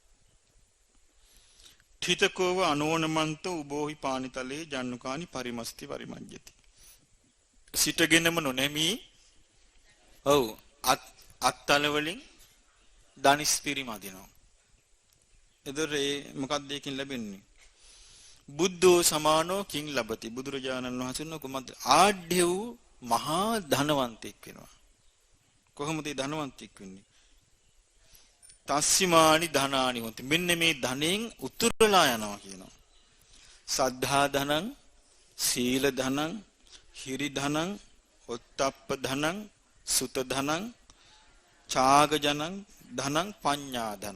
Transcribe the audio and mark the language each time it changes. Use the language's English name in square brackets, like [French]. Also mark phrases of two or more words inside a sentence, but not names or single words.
[Pali] ඨිතකෝව අනෝනමන්ත උබෝහි පානිතලේ ජන්නුකානි පරිමස්ති පරිමඤ්ඤති. [Sinhala] සිටගෙනම නොනැමී අත්තල වලින් දනිස් පිරිමදිනවා. එතකොට මොකක්ද ඒකෙන් ලැබෙන්නේ? [Pali] බුද්ධෝ සමානෝ කිං ලබති. [Sinhala] බුදුරජාණන් වහන්සේ කොහොමද ආඩ්‍ය වූ මහා ධනවන්තෙක් වෙනවා. කොහොමද ඒ ධනවන්තෙක් වෙන්නේ? [Pali] තස්සිමානි ධනානි හොන්ති. [Sinhala] මෙන්න මේ ධනෙන් උතුරලා යනවා කියනවා. [Pali] සද්ධා ධනං, සීල ධනං, හිරි ධනං, ඔත්තප්ප ධනං, සුත ධනං, ඡාග ධනං, පඤ්ඤා ධනං.